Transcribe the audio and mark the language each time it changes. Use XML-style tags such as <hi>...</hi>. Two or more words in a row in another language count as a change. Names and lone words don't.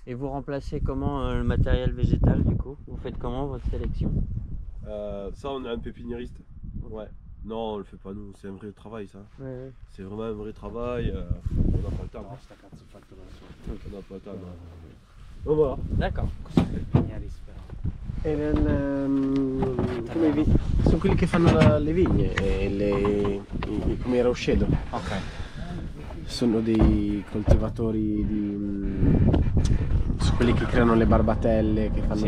<fr>Et vous remplacez comment le matériel végétal du coup? Vous faites comment votre sélection? Ça, on a un pépiniériste. Ouais. Non, on le fait pas nous, c'est un vrai travail ça. Ouais. C'est vraiment un vrai travail. On n'a pas le temps. On n'a pas le temps. Non. Donc voilà. D'accord.</fr> <it>Cos'è il pepiniériste però? Sono quelli che fanno le vigne, come i Rauscedo. Ok. Sono dei coltivatori su quelli che creano le barbatelle, che fanno</it>